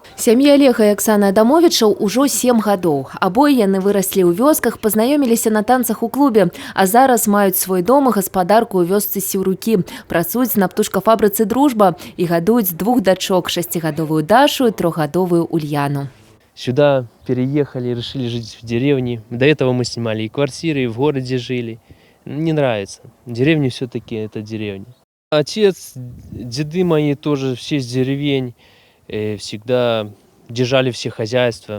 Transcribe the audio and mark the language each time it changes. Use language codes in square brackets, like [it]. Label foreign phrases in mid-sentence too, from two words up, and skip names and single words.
[be] Сям'і Олега і Аксаны Адамовічаў ужо 7 гадоў. Абое яны выраслі ў вёсках, пазнаёміліся на танцах у клубе, а зараз маюць свой дом і гаспадарку ў вёсцы Сіўрукі. Працуюць на птушкафабрыцы «Дружба» і гадуюць 2 дачок – 6-гадовую Дашу и 3-гадовую Ульяну. [ru] Сюда переехали, решили жить в деревне. До этого мы снимали и квартиры, и в городе жили. Не нравится. Деревня все-таки это деревня. Отец, деды мои тоже все с деревень. Всегда держали все хозяйства.